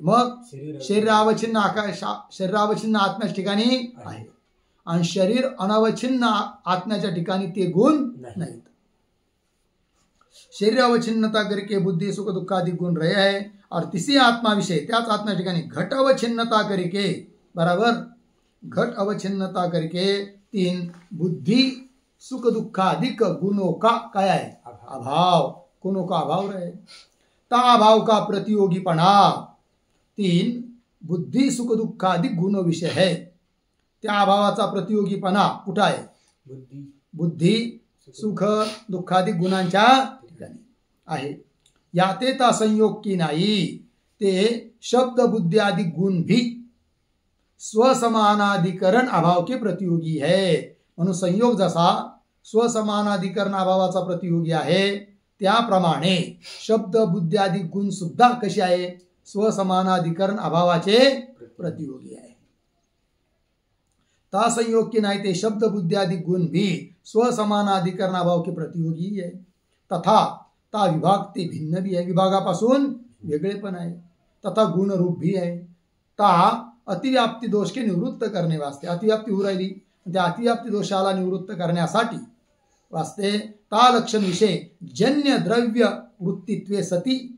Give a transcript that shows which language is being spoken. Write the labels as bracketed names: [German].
[Marathi] मग शरीरावच्छिन्न आकाश शरीरावच्छिन्न आत्म्याच्या ठिकाणी आहे, आणि शरीर अनवच्छिन्न आत्म्याच्या ठिकाणी ते गुण नाहीत. [Hindi] शरीर अवच्छिन्नता करके बुद्धि सुख दुःखादि गुण रहे है. और तिसी आत्मा विषय [Marathi] त्याच आत्म्या ठिकाणी [Hindi] घट अवच्छिन्नता करके. बराबर. घट अवच्छिन्नता करके तीन बुद्धि सुख दुःखाधिक गुणों का [Marathi] काय आहे? [Hindi] अभाव. गुणों का अभाव रहे. ता अभाव का प्रतियोगीपणा तीन बुद्धि सुख दुःखाधिक गुण विषय है. [Marathi] त्या अभावाचा प्रतियोगीपणा कुठं आहे? बुद्धी सुख दुःखाधिक गुणांच्या ठिकाणी आहे. [Hindi] याते ता संयोग की नाही. ते शब्द बुद्धि आदि गुण भी स्वसमानाधिकरण अभाव के प्रतियोगी है. [Marathi] म्हणून संयोग जसा स्वसमानाधिकरण अभावाचा प्रतियोगी आहे, त्याप्रमाणे शब्द बुद्धि आदि गुण सुद्धा कसे आहे? स्वसमानाधिकरण अभावाचे प्रतियोगी आहे. [Hindi] ता संयोग की नाही ते शब्द बुद्धि आदि गुण भी स्वसमानाधिकरण अभाव के प्रतियोगी है. तथा ता विभाग ते भिन्न भी आहे. [Marathi] विभागापासून वेगळे पण आहे. [Hindi] तथा गुण रूप भी आहे. ता अतिव्याप्ती दोष के निवृत्त करणे वास्ते. [Marathi] अतिव्याप्ती होऊ राहिली, त्या अतिव्याप्ती दोषाला निवृत्त करण्यासाठी वास्ते [Hindi] ता लक्षण विषय जन्य द्रव्य वृत्तित्वे सती